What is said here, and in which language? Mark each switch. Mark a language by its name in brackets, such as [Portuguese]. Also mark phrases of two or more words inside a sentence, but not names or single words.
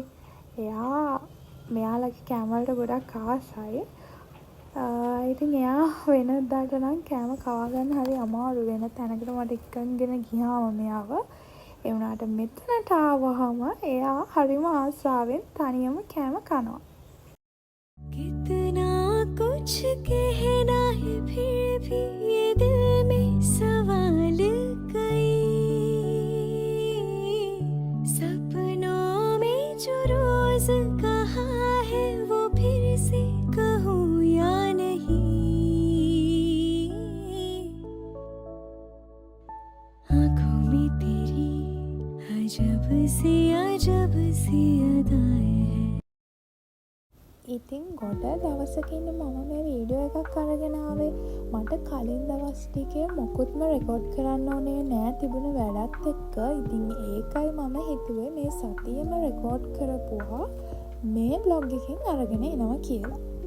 [Sinhala] මෙයාලගේ කෑම වලට ගොඩක් ආසයි. ඉතින් එයා වෙනදාට නම් කෑම කවා ගන්න හරි අමාරු. වෙන තැනකට මට එක්කගෙන ගියාම මෙයාව ඒ වුණාට මෙතනට ආවහම එයා හරිම ආසාවෙන් තනියම කෑම කනවා. [Hindi] कितना कुछ कहना है फिर भी ये दिल में सवाल कई सपनों में जो रोज कहा है वो फिर से कहूँ या नहीं. आँखों में तेरी अजब सी अदाएं हैं. [Sinhala] ඉතින් ගොඩ දවසකින් මම මේ වීඩියෝ එකක් අරගෙන ආවේ. මට කලින් දවස් ටිකේ මොකුත්ම රෙකෝඩ් කරන්න ඕනේ නෑ තිබුණ වැඩත් එක්ක. ඉතින් ඒකයි මම හිතුවේ මේ සතියෙම රෙකෝඩ් කරපුවා මේ බ්ලොග් එකෙන් අරගෙන එනවා කියලා.